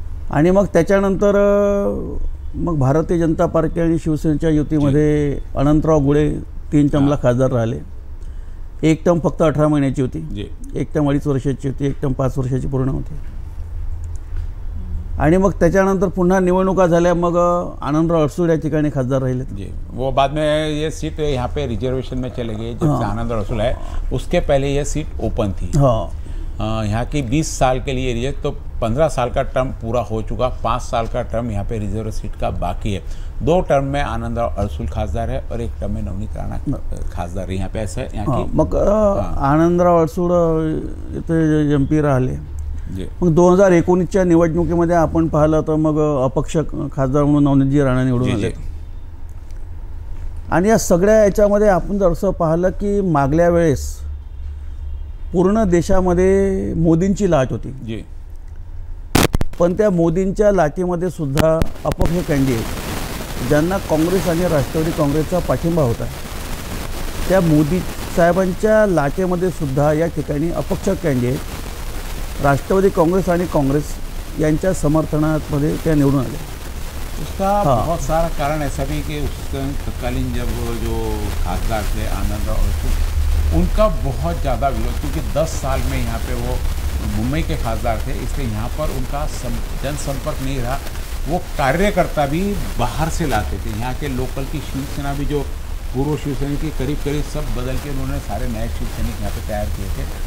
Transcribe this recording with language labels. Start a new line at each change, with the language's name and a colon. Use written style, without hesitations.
Marathi: आणि मग त्याच्यानंतर मग भारतीय जनता पार्टी आणि शिवसेनेच्या युतीमध्ये अनंतराव गुळे 3 टर्मला खासदार राहिले। 1 टर्म फक्त 18 महिन्याची होती, 1 टर्म 2.5 वर्षाची होती, 1 टर्म 5 वर्षाची पूर्ण होती। आणि मग त्याच्यानंतर पुन्हा निवडणुका झाल्या, मग आनंदराव अडसूळ या ठिकाणी खासदार राहिले थे।
Hindi: वो बाद में ये सीट यहाँ पे रिजर्वेशन में चले गए जब से आनंदराव अडसूळ है। उसके पहले ये सीट ओपन थी। यहाँ की 20 साल के लिए रिजर्व, तो 15 साल का टर्म पूरा हो चुका, 5 साल का टर्म यहाँ पे रिजर्व सीट का बाकी है। 2 टर्म में आनंदराव अडसूळ खासदार है और 1 टर्म में नवनीत राणा खासदार है। यहाँ पे ऐसा है यहाँ की
Marathi: मग आनंदराव अडसूळ इथे एमपी राहिले। मग 2019च्या निवडणुकीमध्ये आपण पाहिलं तर मग अपक्ष खासदार म्हणून नवनीतजी राणा निवडून आले। आणि या सगळ्या याच्यामध्ये आपण जर असं पाहिलं की मागल्या वेळेस पूर्ण देशामध्ये मोदींची लाट होती जी, पण त्या मोदींच्या लाटेमध्ये सुद्धा अपक्ष कॅन्डिडेट ज्यांना काँग्रेस आणि राष्ट्रवादी काँग्रेसचा पाठिंबा होता, त्या मोदी साहेबांच्या लाटेमध्ये सुद्धा या ठिकाणी अपक्ष कॅन्डिडेट राष्ट्रवादी काँग्रेस आणि काँग्रेस यांच्या समर्थनामध्ये त्या निवडून आल्या।
Hindi: उसका बहुत सारा कारण ऐसा भी कि उस तत्कालीन जब जो खासदार थे आनंदराव अडसूळ, उनका बहुत ज़्यादा विरोध, क्योंकि 10 साल में यहाँ पे वो मुंबई के खासदार थे, इसलिए यहाँ पर उनका जनसंपर्क नहीं रहा। वो कार्यकर्ता भी बाहर से लाते थे, यहाँ के लोकल की शिवसेना भी जो पूर्व शिवसैनिक के करीब सब बदल के उन्होंने सारे नए शिवसैनिक यहाँ पे तैयार किए थे।